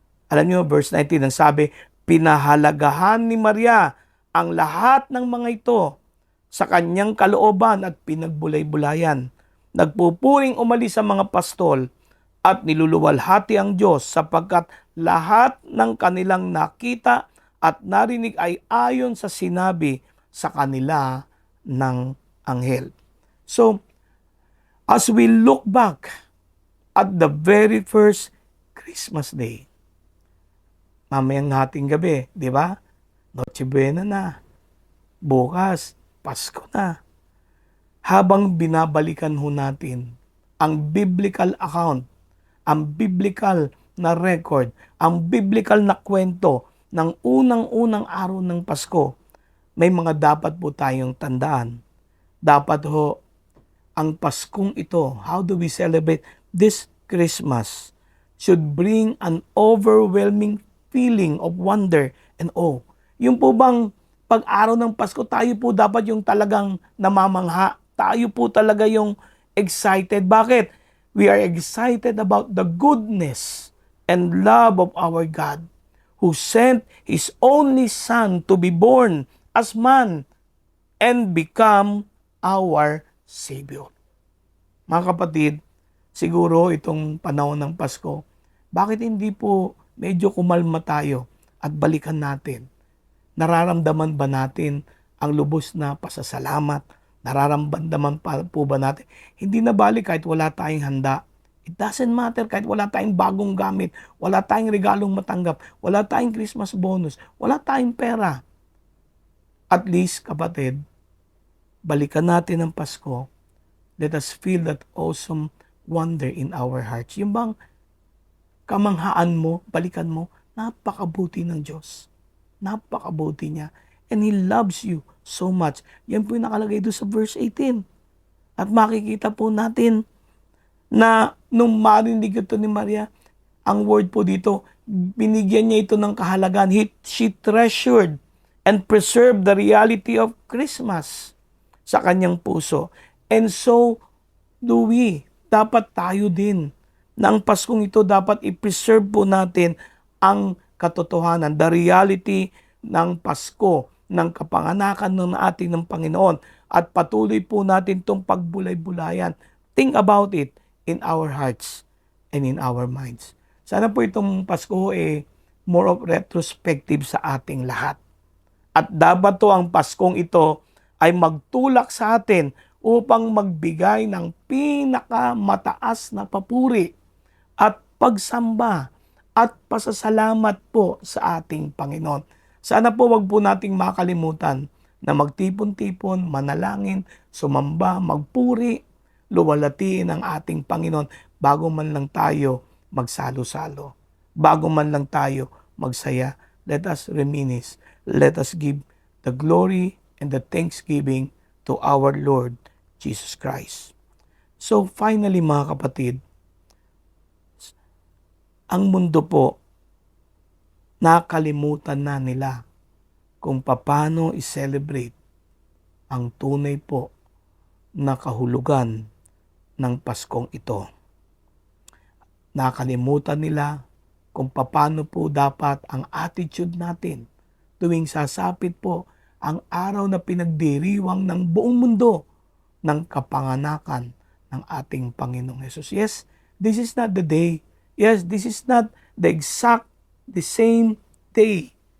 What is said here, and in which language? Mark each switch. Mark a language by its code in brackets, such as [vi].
[tl] Alam niyo, verse 19, ang sabi, pinahalagahan ni Maria ang lahat ng mga ito sa kanyang kalooban at pinagbulay-bulayan. Nagpupuring umalis sa mga pastol at niluluwalhati ang Diyos sapagkat lahat ng kanilang nakita at narinig ay ayon sa sinabi sa kanila ng anghel. [en] So, as we look back at the very first Christmas day, [tl] mamayang hating gabi, di ba? Noche Buena na. Bukas, Pasko na. Habang binabalikan ho natin ang biblical account, ang biblical na record, ang biblical na kwento ng unang-unang araw ng Pasko, may mga dapat po tayong tandaan. Dapat ho, ang Paskong ito, [en] how do we celebrate this Christmas, should bring an overwhelming feeling of wonder and awe. [tl] Yung po bang pag-araw ng Pasko, tayo po dapat yung talagang namamangha. Tayo po talaga yung excited. Bakit? [en] We are excited about the goodness and love of our God who sent His only Son to be born as man and become our Savior. [tl] Mga kapatid, siguro itong panahon ng Pasko, bakit hindi po medyo kumalma tayo at balikan natin? Nararamdaman ba natin ang lubos na pasasalamat? Nararamdaman po ba natin? Hindi na balik kahit wala tayong handa. [en] It doesn't matter [tl] kahit wala tayong bagong gamit, wala tayong regalong matanggap, wala tayong Christmas bonus, wala tayong pera. At least, kapatid, balikan natin ang Pasko. [en] Let us feel that awesome wonder in our hearts. [tl] Yung bang kamanghaan mo, balikan mo, napakabuti ng Diyos. Napakabuti niya. [en] And He loves you so much. [tl] Yan po yung nakalagay doon sa verse 18. At makikita po natin na nung marinig ito ni Maria, ang word po dito, binigyan niya ito ng kahalagan. [en] She treasured and preserved the reality of Christmas [tl] sa kanyang puso. [en] And so do we. [tl] Dapat tayo din na ang Paskong ito dapat i-preserve po natin ang katotohanan, [en] the reality [tl] ng Pasko, ng kapanganakan ng ating ng Panginoon, at patuloy po natin itong pagbulay-bulayan. [en] Think about it in our hearts and in our minds. [tl] Sana po itong Pasko more of retrospective sa ating lahat. At dapat to ang Paskong ito ay magtulak sa atin upang magbigay ng pinakamataas na papuri at pagsamba at pasasalamat po sa ating Panginoon. Sana po wag po nating makalimutan na magtipon-tipon, manalangin, sumamba, magpuri, luwalatiin ang ating Panginoon bago man lang tayo magsalo-salo. Bago man lang tayo magsaya, [en] let us reminisce. Let us give the glory and the thanksgiving to our Lord Jesus Christ. [tl] So finally, mga kapatid, ang mundo po, nakalimutan na nila kung paano i-celebrate ang tunay po na kahulugan ng Paskong ito. Nakalimutan nila kung paano po dapat ang attitude natin tuwing sasapit po ang araw na pinagdiriwang ng buong mundo ng kapanganakan ng ating Panginoong Hesus. [en] Yes, this is not the day. Yes, this is not the exact, the same day.